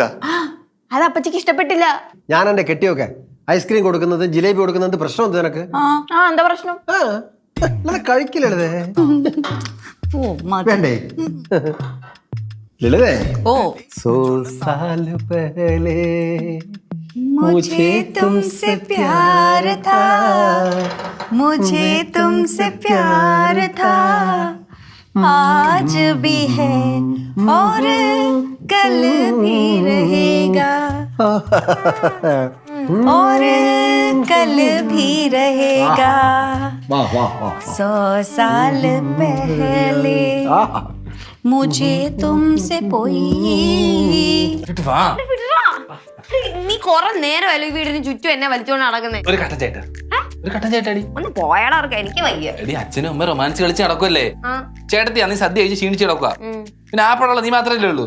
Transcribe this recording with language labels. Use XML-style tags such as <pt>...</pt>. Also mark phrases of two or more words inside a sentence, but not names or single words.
<ml>അത് അപ്പച്ചിക്ക് ഇഷ്ടപ്പെട്ടില്ല. ഞാൻ എന്റെ കെട്ടിയൊക്കെ ഐസ്ക്രീം കൊടുക്കുന്നത് ജിലേബി കൊടുക്കുന്നത് പ്രശ്നം എന്താ നിനക്ക്? എന്താ പ്രശ്നം? കഴിക്കില്ലേ ഓ, മതി. വേണ്ടേ ലളിതേ? ഓ,</ml> <hi>सौ साल पहले मुझे तुमसे प्यार था, मुझे तुमसे प्यार था, आज भी है और कल भी रहेगा, और कल भी रहेगा. 100 साल पहले मुझे तुमसे പോയി.</hi> <ml>നീ കൊറേ നേരമല്ലോ ഈ വീടിന് ചുറ്റും എന്നെ വലിച്ചോണ്ട് നടക്കുന്നേ. ഒരു കട്ടൻ ചേട്ടാ, ഒരു കട്ടൻ ചേട്ടാടി. ഒന്ന് പോയാടാ, എനിക്ക് വയ്യ. എടി അച്ഛനും അമ്മ റൊമാൻസ് കളിച്ച് നടക്കുമല്ലേ? ചേട്ടത്തി അന്ന് സദ്യ കഴിച്ച് ക്ഷീണിച്ച് കിടക്കുക. പിന്നെ ആ പടമുള്ള നീ മാത്രമല്ലേ ഉള്ളൂ.</ml>